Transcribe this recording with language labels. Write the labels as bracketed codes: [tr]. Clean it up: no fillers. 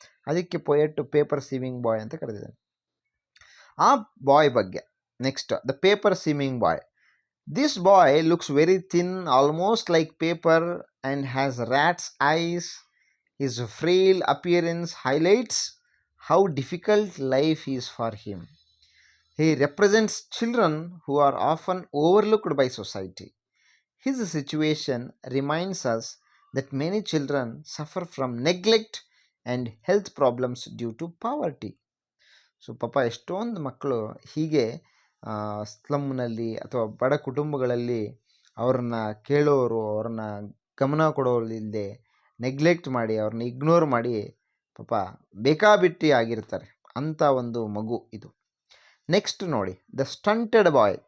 [en] ಅದಕ್ಕೆ poet paper seeming boy [kn] ಅಂತ ಕರೆದಿದ್ದಾನೆ. [en] ಆ ಬಾಯ್ ಬಗ್ಗೆ next, the paper seeming boy. This boy looks very thin, almost like paper and has rats eyes. His frail appearance highlights how difficult life is for him. He represents children who are often overlooked by society. His situation reminds us that many children suffer from neglect and health problems due to poverty. [kn] So ಪಾಪ ಎಷ್ಟೊಂದು ಮಕ್ಕಳು ಹೀಗೆ ಸ್ಲಮ್ನಲ್ಲಿ ಅಥವಾ ಬಡ ಕುಟುಂಬಗಳಲ್ಲಿ ಅವ್ರನ್ನ ಕೇಳೋರು, ಅವ್ರನ್ನ ಗಮನ ಕೊಡೋರಿಲ್ಲದೆ ನೆಗ್ಲೆಕ್ಟ್ ಮಾಡಿ, ಅವ್ರನ್ನ ಇಗ್ನೋರ್ ಮಾಡಿ ಪಾಪ ಬೇಕಾಬಿಟ್ಟಿ ಆಗಿರ್ತಾರೆ. ಅಂಥ ಒಂದು ಮಗು ಇದು. ನೆಕ್ಸ್ಟ್ ನೋಡಿ, ದ ಸ್ಟಂಟೆಡ್ ಬಾಯ್.